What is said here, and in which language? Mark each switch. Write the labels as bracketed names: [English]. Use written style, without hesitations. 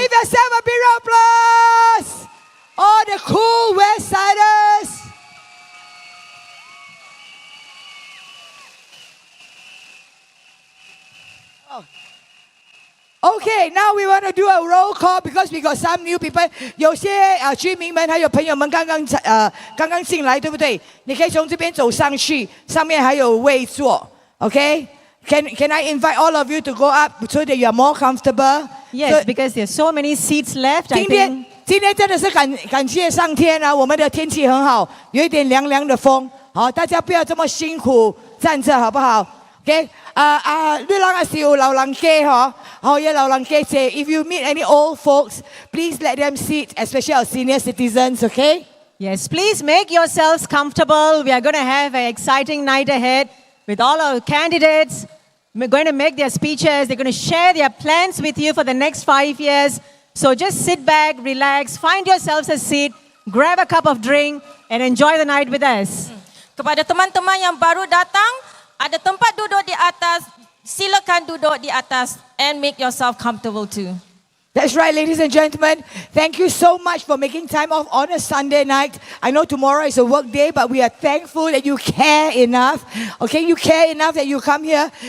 [English] Give yourself a big round of applause. All the cool West Siders. Okay, now we want to do a roll call because we got some new people. [Chinese] 有些居民们还有朋友们刚刚进来，对不对？你可以从这边走上去，上面还有位坐。Okay? [English] Can I invite all of you to go up so that you are more comfortable? Yes, because there's so many seats left. I [Chinese] 今 [English] think [Chinese] 天真的是感谢上天啊，我们的天气很好，有一点凉凉的风。好，大家不要这么辛苦站着，好不好？Okay? 你人也是有老人家吼，好有老人家坐。 [English] If you meet any old folks, please let them sit, especially our senior citizens. Okay? yes, please make yourselves comfortable. We are going to have an exciting night ahead with all our candidates. We're going to make their speeches. They're going to share their plans with you for the next 5 years. So just sit back, relax, find yourselves a seat, grab a cup of drink, and enjoy the night with us. [Malay] Kepada teman-teman yang baru datang, ada tempat duduk di atas. Silakan duduk di atas [English] and make yourself comfortable too. That's right, ladies and gentlemen. Thank you so much for making time off on a Sunday night. I know tomorrow is a work day, but we are thankful that you care enough. Okay, you care enough that you come here.